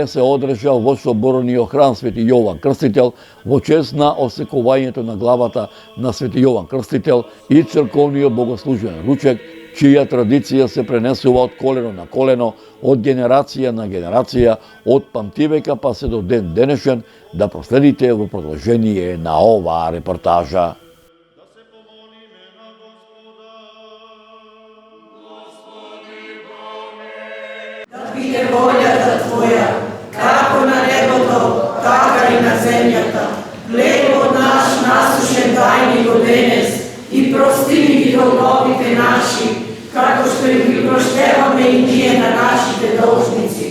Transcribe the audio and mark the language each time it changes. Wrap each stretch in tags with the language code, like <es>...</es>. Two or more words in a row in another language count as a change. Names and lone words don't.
<mk>се одржа во соборниот храм Свети Јован Крстител во чест на осекувањето на главата на Свети Јован Крстител и црковниот богослужен ручек, чија традиција се пренесува од колено на колено, од генерација на генерација, од памтивека па се до ден денешен, да проследите во продолжение на оваа репортажа. Биће волјата Твоја, како на небото, така и на земјата. Хлебот наш насушен дај ни го денес и прости ни греховите наши, како што ги проштеваме и ние на нашите должници.</mk>